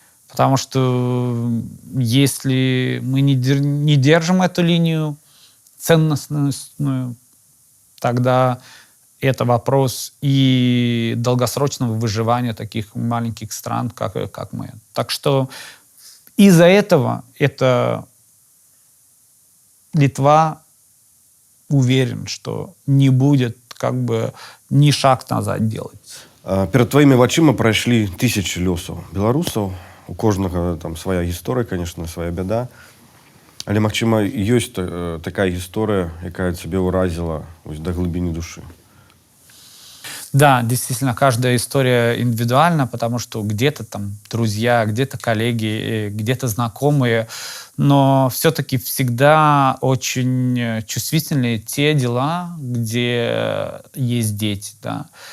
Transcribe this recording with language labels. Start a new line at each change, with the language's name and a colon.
Russian: Потому что если мы не держим эту линию ценностную, тогда это вопрос и долгосрочного выживания таких маленьких стран, как мы. Так что из-за этого Литва уверен, что не будет как бы ни шаг назад делать.
Belarusian: Перед твоими вачыма пройшли тысячи лёсаў беларусаў. У кожнага там свая гісторыя, конечно, свая бяда. Але, магчыма, ёсць такая гісторыя, якая цябе ўразіла до глыбіні душы.
Russian: Да, действительно, каждая история индивидуальна, потому что где-то там друзья, где-то коллеги, где-то знакомые, но все-таки всегда очень чувствительны те дела, где есть дети, да.